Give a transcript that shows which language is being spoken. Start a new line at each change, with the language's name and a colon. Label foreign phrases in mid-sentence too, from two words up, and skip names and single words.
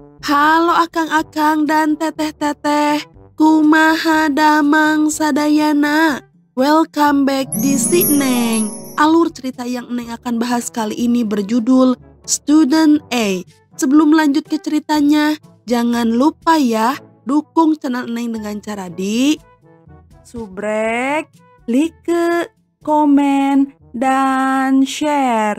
Sundanese: Halo akang-akang dan teteh-teteh, kumaha damang sadayana.
English: Welcome back di Si Neng.
Indonesian: Alur cerita yang Neng akan bahas kali ini berjudul Student A. Sebelum lanjut ke ceritanya, jangan lupa ya dukung channel Neng dengan cara di subrek, like, komen, dan share.